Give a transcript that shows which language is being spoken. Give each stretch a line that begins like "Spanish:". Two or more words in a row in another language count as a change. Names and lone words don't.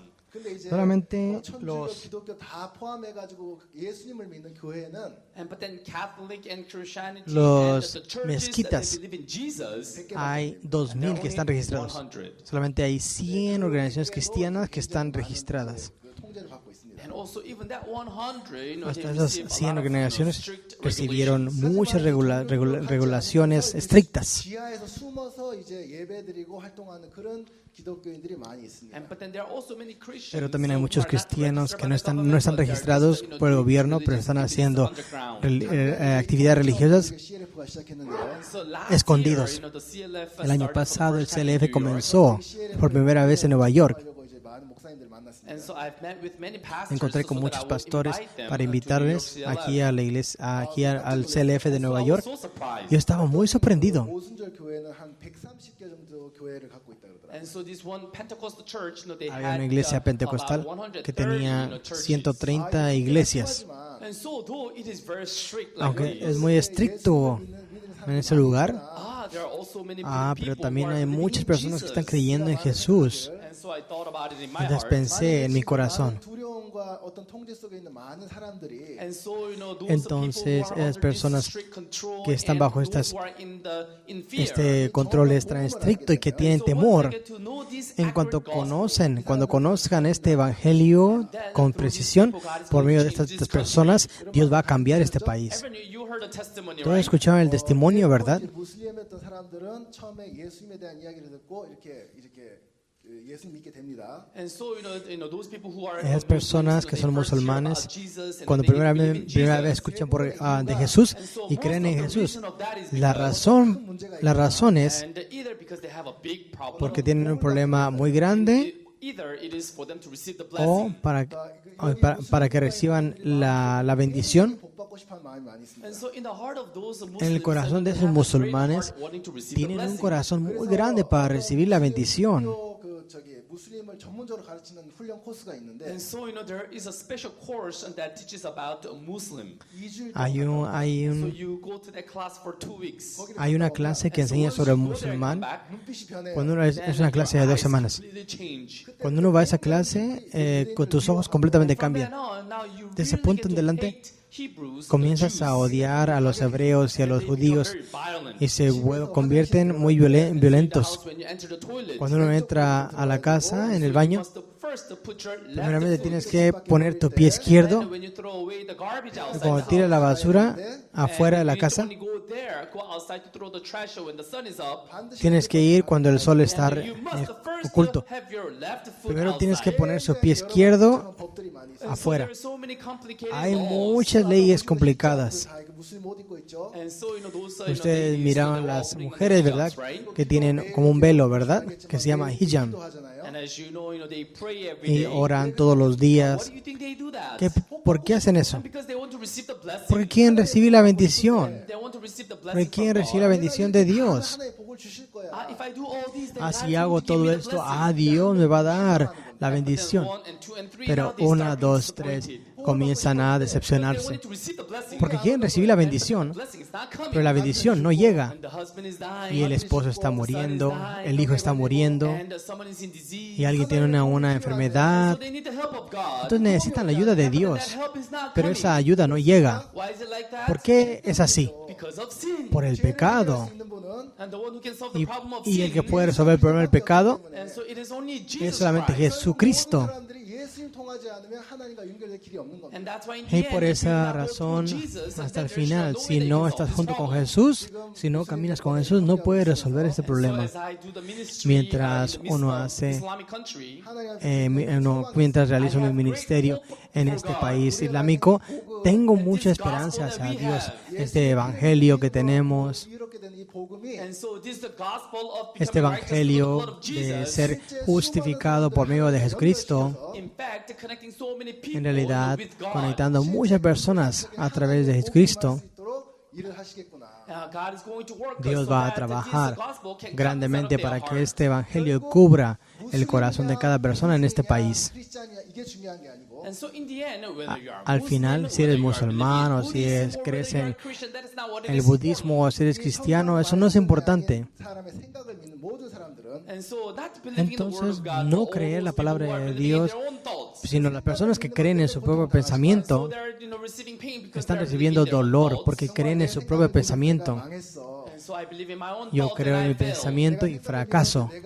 Spanish: Solamente
Korean: 천주교, 기독교 다 포함해가지고 예수님을 믿는 교회는
English: but then Catholic and Christianity
Spanish: Los
English: and the churches
Spanish: mezquitas.
English: that believe in Jesus,
Spanish: Hay 2,000 que están registrados. 100. Solamente hay 100 organizaciones cristianas que están registradas.
Korean: 그 통제를 받고 있습니다.
English: And also even that 100,
Spanish: Hasta
English: they
Spanish: esas
English: receive a 100 lot of,
Spanish: organizaciones
English: strict
Spanish: recibieron
English: regulations.
Spanish: muchas regulaciones estrictas.
Korean: 지하에서 숨어서 이제 예배드리고 활동하는 그런 기독교인들이 많이 있습니다.
English: But then there are also many Christians
Spanish: Pero también hay
English: who
Spanish: muchos
English: are not
Spanish: cristianos
English: registered
Spanish: que
English: by
Spanish: no
English: the
Spanish: están
English: government, but they're
Spanish: registrados
English: just,
Spanish: por el
English: doing
Spanish: gobierno, pero
English: religious
Spanish: están
English: activities
Spanish: haciendo
English: underground.
Spanish: actividades religiosas
Korean: CLF가 시작했는데요.
English: So last
Spanish: escondidos.
English: year, the CLF
Spanish: El año
English: started for the
Spanish: pasado el
English: first time in CLF New York.
Spanish: comenzó por primera vez en Nueva York.
Korean: 하려고 이제 많은 목사님들 만났습니다.
English: And so I've met with many pastors
Spanish: Encontré
English: so
Spanish: con
English: that
Spanish: muchos
English: I would
Spanish: pastores
English: invite them
Spanish: para
English: to New
Spanish: invitarles
English: York
Spanish: aquí CLF. a la iglesia, aquí al CLF de Nueva
English: So I York. was so surprised.
Spanish: Yo estaba muy sorprendido.
Korean: 오순절 교회는 한 130개 정도 교회를 갖고 있다 그러더라고요.
English: And so this one Pentecostal church, they
Spanish: Había
English: had
Spanish: una iglesia
English: about
Spanish: pentecostal 130, que tenía
English: churches.
Spanish: 130 iglesias.
Korean: 하지만
English: And so though it is very strict like
Spanish: Aunque
English: this,
Spanish: es muy estricto en ese lugar,
English: there are also many
Spanish: pero
English: people
Spanish: también
English: who are
Spanish: hay
English: believing
Spanish: muchas
English: in
Spanish: personas que están
English: Jesus.
Spanish: creyendo en Jesús.
English: And so I thought about it in my
Spanish: Entonces
English: heart.
Spanish: pensé en mi corazón.
Korean: 두려움과 어떤 통제 속에 있는 많은 사람들이
English: And so, those
Spanish: Entonces,
English: people who are
Spanish: esas
English: under
Spanish: personas
English: this strict control
Spanish: que están
English: and
Spanish: bajo
English: those who are in fear.
Spanish: este control es tan estricto y que tienen
English: So once
Spanish: temor,
English: they get to know this
Spanish: en cuanto
English: accurate
Spanish: cuando conozcan este evangelio con precisión, por medio de estas personas, Dios va a cambiar este país.
English: gospel, you heard the testimony,
Spanish: Todos
English: right?
Spanish: escucharon el testimonio, ¿verdad?
Korean: 무슬림이었던 사람들은 처음에 예수님에 대한 이야기를 듣고 이렇게 예수님 믿게 됩니다.
English: And so, those people who are
Spanish: Esas personas que son
English: Muslims, they first hear
Spanish: musulmanes,
English: about Jesus and
Spanish: cuando
English: they
Spanish: primera
English: believe in
Spanish: vez
English: Jesus.
Spanish: escuchan de Jesús
English: And so
Spanish: y
English: most
Spanish: creen
English: of
Spanish: en
English: the
Spanish: Jesús,
English: reason of that is
Spanish: la
English: because-
Spanish: razón es
English: and either because they have a big problem,
Spanish: porque tienen un problema muy grande
English: either it is for them to receive the
Spanish: o
English: blessing.
Spanish: para que reciban la bendición.
Korean: 복 받고 싶어하는 마음이 많이 있습니다.
English: And so in the heart of those
Spanish: En el
English: Muslims,
Spanish: corazón de
English: they
Spanish: esos
English: have a great
Spanish: musulmanes
English: heart wanting to receive the
Spanish: tienen un
English: blessing.
Spanish: corazón muy grande para recibir la bendición.
Korean: 무슬림을 전문적으로 가르치는 훈련 코스가 있는데
English: And so, there is a special course that teaches about a Muslim.
Korean: 2주일
English: So you go to that class for 2 weeks.
Spanish: Hay una clase que enseña sobre el musulmán.
Korean: 눈빛이 변해요.
Spanish: Cuando uno es una clase de 2 semanas. Cuando uno va a esa clase, con tus ojos completamente cambian. De ese punto en adelante, comienzas a odiar a los hebreos y a los judíos y se convierten muy violentos. Cuando uno entra a la casa, en el baño, primeramente tienes que poner tu pie izquierdo y cuando tiras la basura afuera de la casa, tienes que ir cuando el sol está oculto. Primero tienes que poner su pie izquierdo
Korean: 법들이 많이 있어요.
Spanish: afuera. Hay muchas leyes complicadas.
Korean: 다 이거 무슬림 옷 입고 있죠.
Spanish: Ustedes miraban las mujeres, ¿verdad? Que tienen como un velo, ¿verdad? Que se llama hijab.
Korean: 하잖아요.
Spanish: Y oran todos los días. ¿Por qué hacen eso? Porque quieren recibir la bendición. Porque quieren recibir la bendición de Dios.
Korean: 하나의 복을 주실 거야.
Spanish: Si hago todo esto, Dios me va a dar la bendición. Pero 1, 2, 3 comienzan a decepcionarse. Porque quieren recibir la bendición, pero la bendición no llega. Y el esposo está muriendo, el hijo está muriendo, y alguien tiene una enfermedad. Entonces necesitan la ayuda de Dios, pero esa ayuda no llega. ¿Por qué es así? Por el pecado. Y el que puede resolver el problema del pecado es solamente Jesucristo.
Korean: 사람들이 예수님 통하지 않으면 하나님과 연결될 길이 없는 겁니다.
Spanish: Y por esa razón, hasta el final, si no estás junto con Jesús, si no caminas con Jesús, no puedes resolver este problema. Mientras uno hace, mientras realizo mi ministerio en este país islámico, tengo mucha esperanza hacia Dios. Este evangelio que tenemos,
Korean: 이렇게 된 이 복음이
Spanish: este evangelio de ser justificado por medio de Jesucristo, en realidad conectando a muchas personas a través de Jesucristo,
Korean: 일을 하시겠구나.
Spanish: Dios va a trabajar grandemente para que este evangelio cubra el corazón de cada persona en este país.
Korean: 크리스찬이야 이게 중요한 게 아니고
Spanish: Al final, si eres musulmán o si crees en el budismo o si eres cristiano, eso no es importante.
Korean: 사람의 생각을 믿는 모든 사람들은
Spanish: Entonces, no creer la palabra de Dios, sino las personas que creen en su propio pensamiento están recibiendo dolor porque creen en su propio pensamiento. Yo creo en mi pensamiento y fracaso.